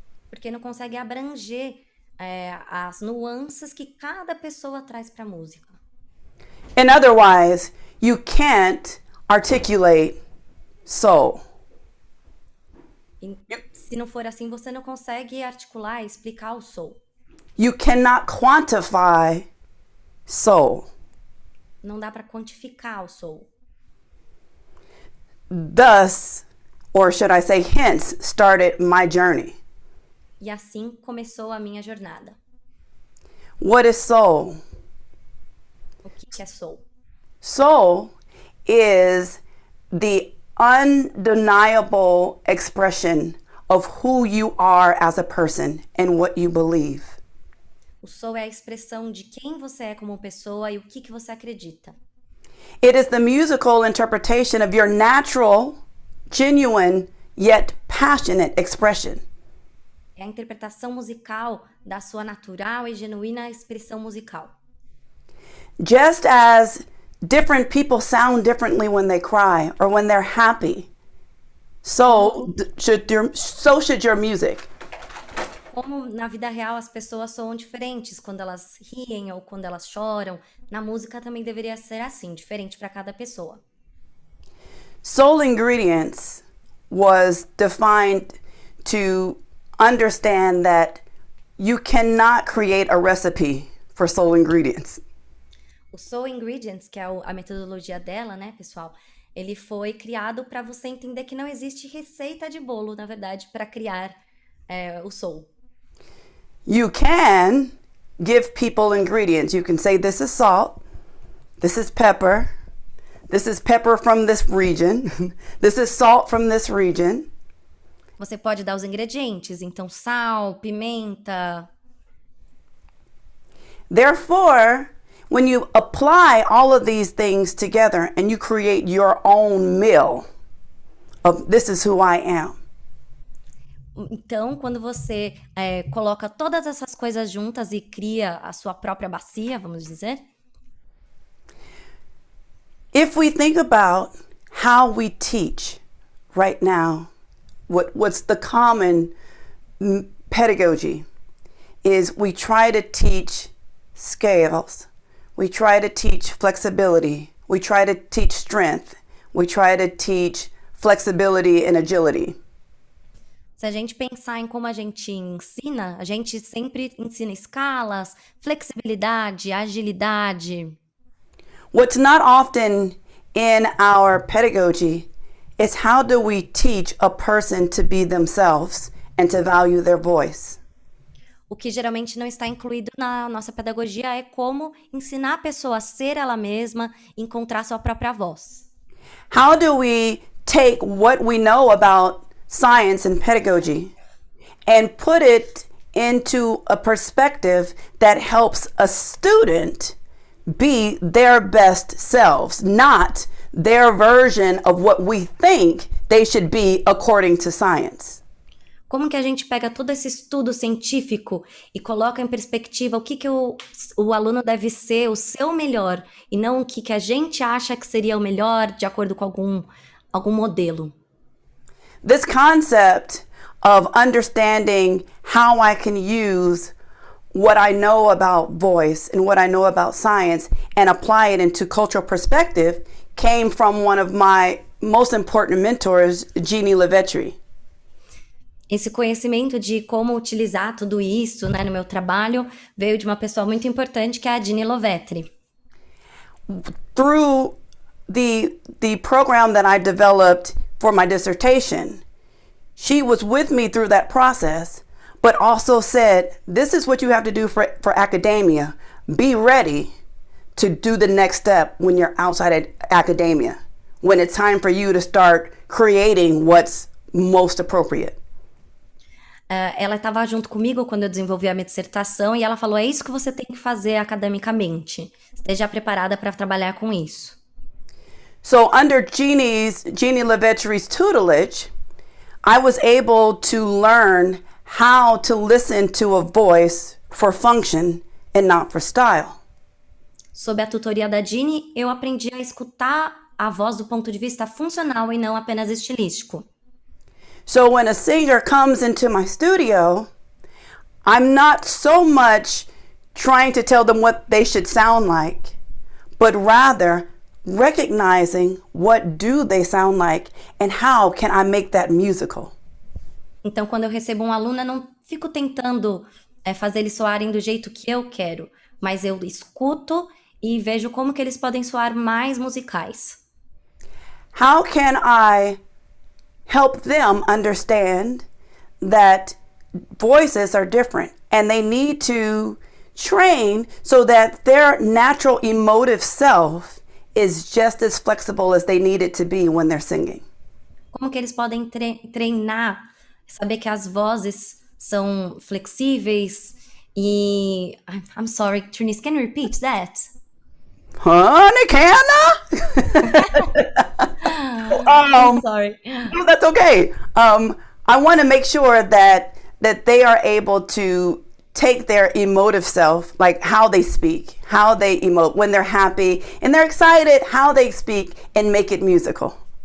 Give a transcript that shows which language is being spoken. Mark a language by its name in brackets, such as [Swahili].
[Portuguese] Porque não consegue abranger as nuances que cada pessoa traz para a música. [English] And otherwise, you can't articulate soul. [Portuguese] E, se não for assim, você não consegue articular e explicar o soul. [English] You cannot quantify soul. [Portuguese] Não dá para quantificar o soul. [English] Thus, or should I say hence, started my journey. [Portuguese] E assim começou a minha jornada. [English] What is soul? [Portuguese] O que é soul? [English] Soul is the undeniable expression of who you are as a person and what you believe. [Portuguese] O soul é a expressão de quem você é como pessoa e o que você acredita. [English] It is the musical interpretation of your natural, genuine, yet passionate expression. [Portuguese] É a interpretação musical da sua natural e genuína expressão musical. [English] Just as different people sound differently when they cry or when they're happy, so should your music. [Portuguese] Como na vida real as pessoas soam diferentes quando elas riem ou quando elas choram, na música também deveria ser assim, diferente para cada pessoa. [English] Soul ingredients was defined to understand that you cannot create a recipe for soul ingredients. [Portuguese] O Soul Ingredients, que é a metodologia dela, né, pessoal? Ele foi criado para você entender que não existe receita de bolo, na verdade, para criar o soul. [English] You can give people ingredients. You can say, this is salt, this is pepper from this region, this is salt from this region. [Portuguese] Você pode dar os ingredientes, então sal, pimenta. [English] Therefore, when you apply all of these things together and you create your own meal of this is who I am. [Portuguese] Então, quando você coloca todas essas coisas juntas e cria a sua própria bacia, vamos dizer. [English] If we think about how we teach right now, what's the common pedagogy is we try to teach scales, we try to teach flexibility, we try to teach strength, we try to teach flexibility and agility. [Portuguese] Se a gente pensar em como a gente ensina, a gente sempre ensina escalas, flexibilidade, agilidade. [English] What's not often in our pedagogy is how do we teach a person to be themselves and to value their voice. [Portuguese] O que geralmente não está incluído na nossa pedagogia é como ensinar a pessoa a ser ela mesma, encontrar sua própria voz. [English] How do we take what we know about science and pedagogy and put it into a perspective that helps a student be their best selves, not their version of what we think they should be according to science? [Portuguese] Como que a gente pega todo esse estudo científico e coloca em perspectiva o que o aluno deve ser, o seu melhor, e não o que a gente acha que seria o melhor de acordo com algum modelo? [English] This concept of understanding how I can use what I know about voice and what I know about science and apply it into cultural perspective came from one of my most important mentors, Jeannie Levetri. [Portuguese] Esse conhecimento de como utilizar tudo isso, né, no meu trabalho veio de uma pessoa muito importante, que é a Jeannie Levetri. [English] Through the program that I developed for my dissertation, she was with me through that process, but also said, this is what you have to do for academia. Be ready to do the next step when you're outside academia, when it's time for you to start creating what's most appropriate. [Portuguese] Ela estava junto comigo quando eu desenvolvi a minha dissertação e ela falou, é isso que você tem que fazer academicamente. Esteja preparada para trabalhar com isso. [English] So under Jeannie Levetri's tutelage, I was able to learn how to listen to a voice for function and not for style. [Portuguese] Sob a tutoria da Jeannie, eu aprendi a escutar a voz do ponto de vista funcional e não apenas estilístico. [English] So when a singer comes into my studio, I'm not so much trying to tell them what they should sound like, but rather recognizing what do they sound like and how can I make that musical. [Portuguese] Então, quando eu recebo um aluno, eu não fico tentando fazer eles soarem do jeito que eu quero, mas eu escuto e vejo como que eles podem soar mais musicais. [English] How can I help them understand that voices are different and they need to train so that their natural emotive self is just as flexible as they need it to be when they're singing? [Portuguese] Como que eles podem treinar, saber que as vozes são flexíveis e... [English] I'm sorry, Trineice, can you repeat that? Honey, can I'm sorry. No, that's okay. I want to make sure that they are able to take their emotive self, like how they speak, how they emote, when they're happy and they're excited, how they speak, and make it musical.